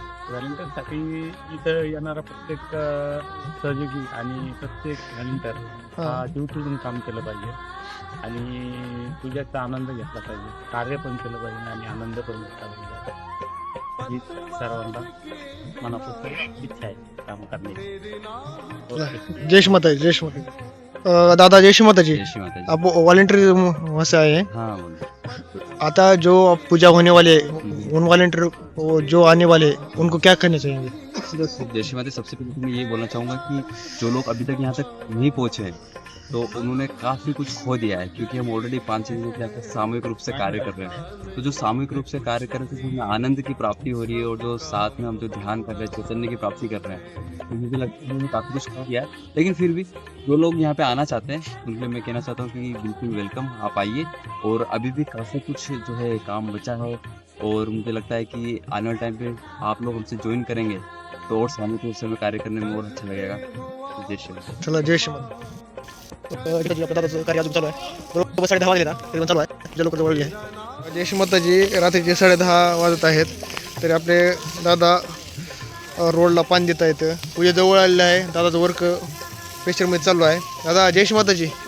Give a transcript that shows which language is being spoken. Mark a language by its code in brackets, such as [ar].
[mr] व्हॉलेंटिअरसाठी इथं येणारा प्रत्येक सहयोगी आणि प्रत्येक व्हॉलेंटिअर हा ड्युटीतून काम केलं पाहिजे आणि पूजेचा आनंद घेतला पाहिजे. कार्य पण केलं पाहिजे आणि आनंद पण घेतला पाहिजे. ही सर्वांना मनापासून इच्छा आहे काम करण्याची. जय श्री माताजी. जय श्री माताजी. दादा जय श्री माताजी. [hi] आप वॉलेंटियर वैसे आए हैं? आता जो पूजा होने वाले उन वॉलेंटियर जो आने वाले उनको क्या करना चाहिए? जय श्री माता. सबसे पहले मैं ये बोलना चाहूँगा कि जो लोग अभी तक यहाँ तक नहीं पहुँचे हैं तो उन्होंने काफ़ी कुछ खो दिया है, क्योंकि हम ऑलरेडी 5-6 दिन से सामूहिक रूप से कार्य कर रहे हैं। तो जो सामूहिक रूप से कार्य कर रहे हैं उसमें आनंद की प्राप्ति हो रही है, और जो साथ में हम जो ध्यान कर रहे हैं चैतन्य की प्राप्ति कर रहे हैं, तो मुझे लगता है उन्होंने काफ़ी कुछ खो दिया है। लेकिन फिर भी जो लोग यहाँ पे आना चाहते हैं उनके लिए मैं कहना चाहता हूँ कि बिल्कुल वेलकम, आप आइए। और अभी भी काफ़ी कुछ जो है काम बचा है, और मुझे लगता है कि आने वाले टाइम पे आप लोग हमसे ज्वाइन करेंगे तो और सामूहिक रूप से कार्य करने में और अच्छा लगेगा। जय श्री राम। [mr] चला जय श्री राम। कार्य अजून चालू आहे, बरोबर 10:30 वाजले ना, एकदम चालू आहे, जे लोक जवळ आहे। जय श्री माताजी, रात्रीचे 10:30 वाजत आहेत, तरी आपले दादा रोडला पाणी देत आहेत, पूजा जवळ आलेलं आहे, दादाचं वर्क प्रेशरमध्ये चालू आहे। दादा जय श्री माताजी।